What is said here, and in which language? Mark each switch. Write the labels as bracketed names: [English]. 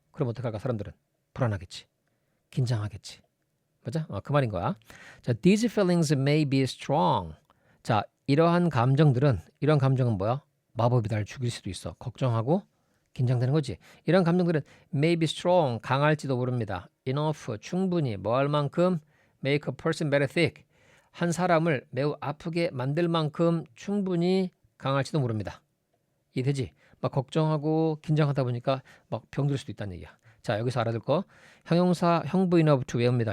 [Korean] 그럼 어떡할까? 사람들은 불안하겠지. 긴장하겠지. 맞아? 그 말인 거야. 자, [English] these feelings may be strong. [Korean] 자, 이러한 감정은 뭐야? 마법이 나를 죽일 수도 있어. 걱정하고 긴장되는 거지. 이런 감정들은 [English] may be strong, [Korean] 강할지도 모릅니다. [English] enough, [Korean] 충분히, 뭐 할 만큼 [English] make a person very sick. [Korean] 한 사람을 매우 아프게 만들 만큼 충분히 강할지도 모릅니다. 이해되지? 막 걱정하고 긴장하다 보니까 막 병들 수도 있다는 얘기야. 자, 여기서 알아둘 거. 형용사 형부 enough to 외웁니다.